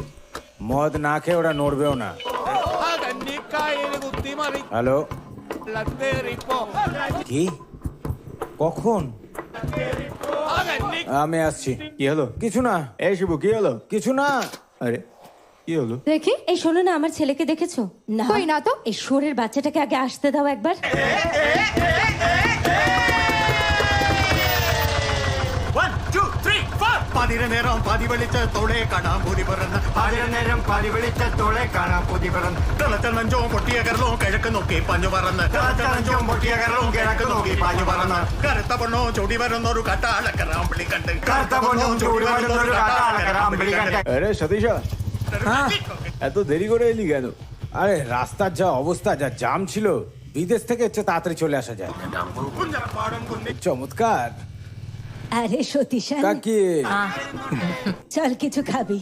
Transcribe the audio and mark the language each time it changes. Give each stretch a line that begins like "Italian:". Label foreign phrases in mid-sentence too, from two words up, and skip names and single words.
Bangla: মদ না খেয়ে ওরা নড়বেও না। হ্যালো, কি? কখন? আমি আসছি। কি হলো? কিছু না। এই শিবু, কি হলো? কিছু না। আরে কি হলো? দেখি। এই শোনো না, আমার ছেলেকে দেখেছো? না। কই না তো। এই শোরের বাচ্চাটাকে আগে আসতে দাও একবার।
Malayalam: പതിരനേരം പതി വെളിച്ചത്തോടെ കാണാം പൊതി പറന്ന് പതിരനേരം പതി വെളിച്ചത്തോടെ കാണാം പൊതി പറന്ന് തിളച്ചോ പൊട്ടിയ കരളോ കിഴക്ക് നോക്കി പഞ്ഞു പറന്ന് തിളച്ചോ പൊട്ടിയ കരളോ കിഴക്ക് നോക്കി പഞ്ഞു പറന്ന് കറുത്ത പൊണ്ണോ ചൂടി വരുന്നൊരു കട്ടാളക്കറാമ്പിളി കണ്ട് കറുത്ത പൊണ്ണോ ചൂടി വരുന്നൊരു കട്ടാളക്കറാമ്പിളി കണ്ട്
Bangla: আরে সতীশা, এত দেরি করে এলি কেন? আরে রাস্তার যা অবস্থা, যা জাম ছিল, বিদেশ থেকে হচ্ছে তাড়াতাড়ি চলে আসা যায়। চমৎকার আরে সতীশান, কাকি। চল কিছু খাবি।